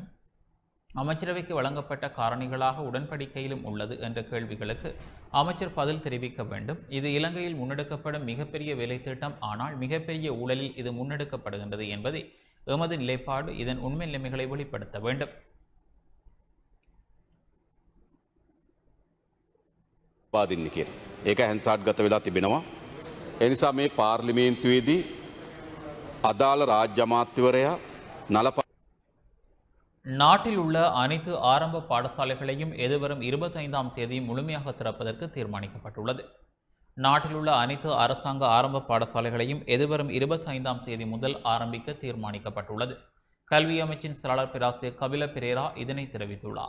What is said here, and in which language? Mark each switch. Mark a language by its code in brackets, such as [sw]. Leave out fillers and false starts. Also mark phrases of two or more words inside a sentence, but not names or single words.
[ta] அமைச்சரவைக்கு வழங்கப்பட்ட காரணிகளாக உடன்படிக்கையிலும் உள்ளது என்ற கேள்விகளுக்கு அமைச்சர் பதில் தெரிவிக்க வேண்டும். இது இலங்கையில் முன்னெடுக்கப்படும் மிகப்பெரிய வேலை திட்டம். ஆனால் மிகப்பெரிய ஊழலில் இது முன்னெடுக்கப்படுகின்றது என்பதே எமது நிலைப்பாடு. இதன் உண்மை நிலைமைகளை வெளிப்படுத்த வேண்டும். [si] ඒක හැන්සාට්ගත වෙලා තිබෙනවා. ඒ නිසා මේ පාර්ලිමේන්තුවේදී අදාළ රාජ්‍ය අමාත්‍යවරයා නලප [ta] நாட்டில் உள்ள அனைத்து ஆரம்ப பாடசாலைகளையும் எதிர்வரும் 25ஆம் தேதி முழுமையாக திறப்பதற்கு தீர்மானிக்கப்பட்டுள்ளது. நாட்டில் உள்ள அனைத்து அரசாங்க ஆரம்ப பாடசாலைகளையும் எதிர்வரும் 25ஆம் தேதி முதல் ஆரம்பிக்க தீர்மானிக்கப்பட்டுள்ளது. கல்வி அமைச்சின் செயலாளர் பேராசிரியர் கபில பிரேரா இதனை தெரிவித்துள்ளார்.